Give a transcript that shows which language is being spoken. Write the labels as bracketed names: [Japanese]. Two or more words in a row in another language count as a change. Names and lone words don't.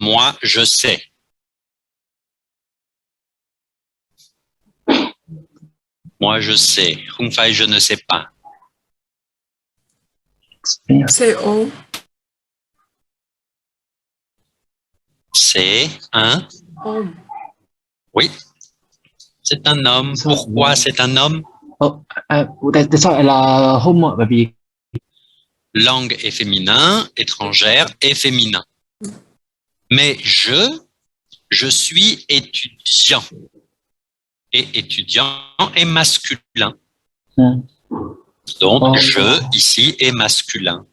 [French] Moi, je sais. Moi, je sais. [Vietnamese] Không phải [French] je ne sais pas. C'est on. C'est un... Homme. Oui, c'est un homme. Pourquoi c'est un homme? [Vietnamese] Tại sao lại là home ạ? Bởi vì [French] Langue est féminin, étrangère est féminin. Mais je suis étudiant. Et étudiant est masculin. Donc, je, ici, est masculin.